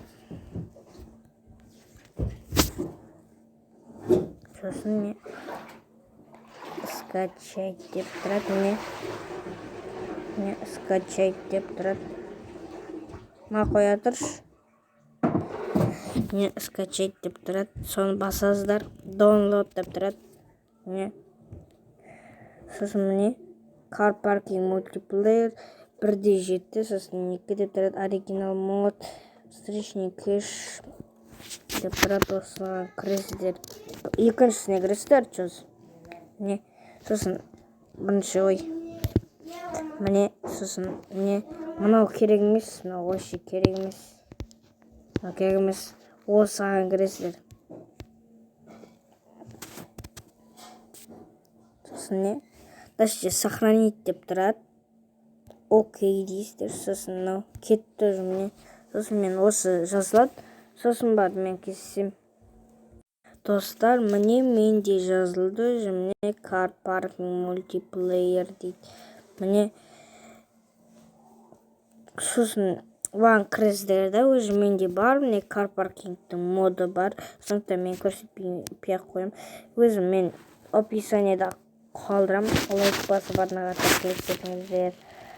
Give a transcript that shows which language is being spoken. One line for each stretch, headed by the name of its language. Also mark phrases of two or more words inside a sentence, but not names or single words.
Kazakh: Сосын скачать деп тұрады. Скачать деп тұрады. Ма қоя тұрш. Скачать деп тұрады. Соны басасыздар. Download деп тұрады. Сосын car parking multiplayer 1.7. Сосын 2 деп тұрады. Оригинал мод,
Russian: встречный кэш
Kazakh: деп тұрады. Осыған кіресіздер. Екіншісіне кіресіздер. Сосын бірінші сосын мынау керек емес, мынау вообще керек емес. Осыған кіресіздер. Сосын сохранить деп тұрады. Окей дейсіздер. Сосын мынау кетті уже. Сосын мен осы жазылады. Сосын барып мен кесем. Достар, менде жазылды уже. Car parking multiplayer дейді. Сосын оған кіресіздер да, уже менде бар. Car паркингтің моды бар. Сондықтан мен көрсетпей ақ қоямын. Өзім мен описаниеда қалдырам. Лайк басып арнаға тартып кетіңіздер.